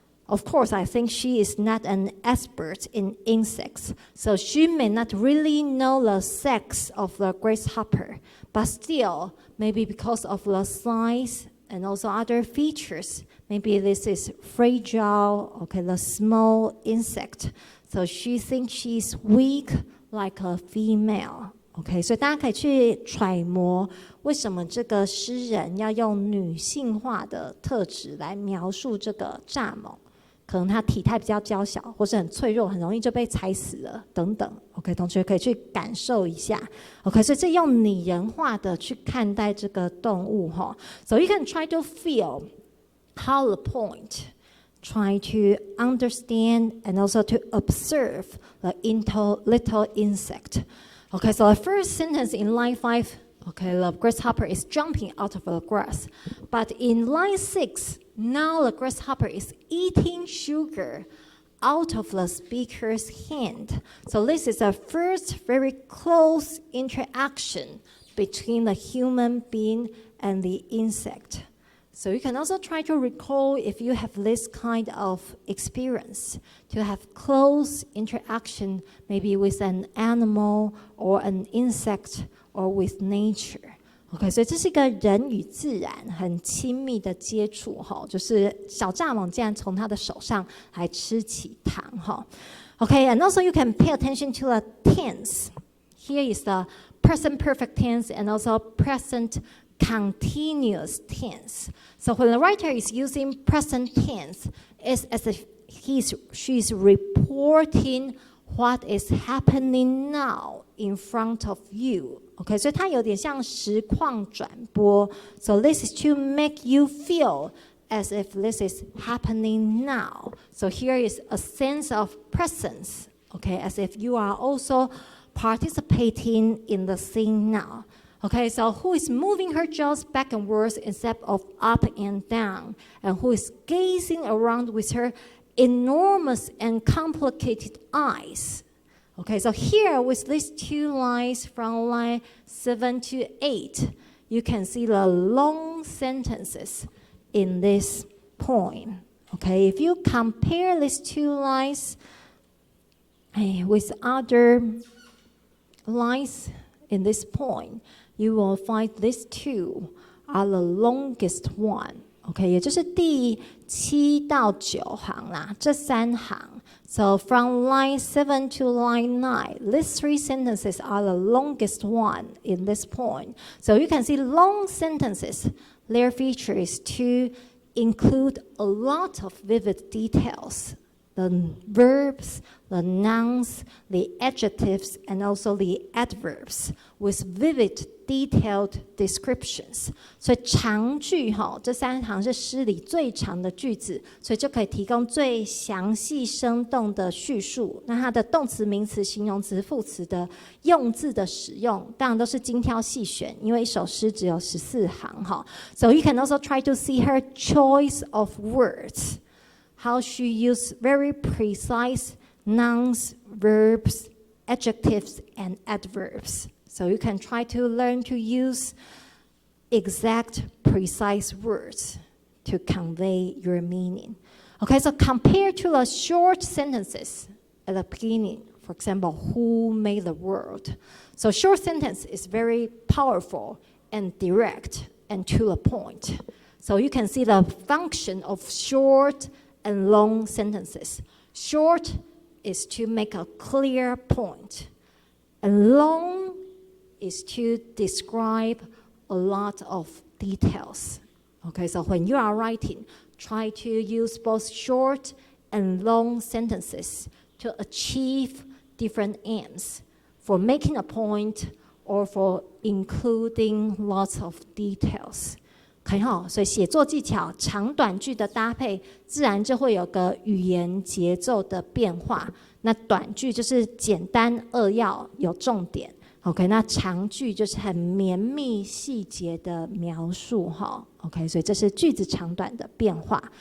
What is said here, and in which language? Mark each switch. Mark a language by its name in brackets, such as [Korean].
[English] Of course, I think she is not an expert in insects, so she may not really know the sex of the grasshopper, but still, maybe because of the size and also other features, maybe this is fragile, okay, the small insect, so she thinks she's weak like a female. [Chinese] OK， 所以大家可以去揣摩为什么这个诗人要用女性化的特质来描述这个蚱蜢。可能它体态比较娇小，或是很脆弱，很容易就被踩死了，等等。 OK， 同学可以去感受一下。OK， 所以这用拟人化的去看待这个动物哈。 [English] So you can try to feel how the point, try to understand and also to observe the little insect. Okay, so the first sentence in line 5, okay, the grasshopper is jumping out of the grass. But in line 6, now the grasshopper is eating sugar out of the speaker's hand. So this is the first very close interaction between the human being and the insect. So you can also try to recall if you have this kind of experience, to have close interaction maybe with an animal or an insect or with nature. [Chinese] OK， 所以这是一个人与自然很亲密的接触哈，就是小蚱蜢竟然从他的手上来吃起糖哈。 [English] OK， and also you can pay attention to the tense. Here is the present perfect tense and also present continuous tense. So when the writer is using present tense, it's as if she's reporting what is happening now in front of you. [Chinese] OK， 所以它有点像实况转播。 [English] So this is to make you feel as if this is happening now. So here is a sense of presence. OK, as if you are also participating in the scene now. Okay, so who is moving her jaws back and forth instead of up and down, and who is gazing around with her enormous and complicated eyes. Okay, so here with these two lines from line 7 to 8, you can see the long sentences in this poem. Okay, if you compare these two lines with other lines, in this point, you will find these two are the longest one. [Chinese] OK， 也就是第7到9行啦，这3行。 [English] So from line 7 to line 9, these 3 sentences are the longest one in this point. So you can see long sentences, their feature is to include a lot of vivid details. The verbs, the nouns, the adjectives, and also the adverbs with vivid, detailed descriptions. [Chinese] 所以长句这3行是诗里最长的句子，所以就可以提供最详细生动的叙述。那它的动词、名词、形容词、副词的用字的使用，当然都是精挑细选，因为一首诗只有14行 [English] So you can also try to see her choice of words. How she used very precise nouns, verbs, adjectives, and adverbs. So you can try to learn to use exact, precise words to convey your meaning. Okay, so compared to the short sentences at the beginning, for example, who made the world? So short sentence is very powerful and direct and to the point. So you can see the function of short and long sentences. Short is to make a clear point, and long is to describe a lot of details. Okay, so when you are writing, try to use both short and long sentences to achieve different aims for making a point or for including lots of details. [Chinese] 可以所以写作技巧长短句的搭配，自然就会有个语言节奏的变化。那短句就是简单扼要有重点 ，OK， 那长句就是很绵密细节的描述，OK， 所以这是句子长短的变化。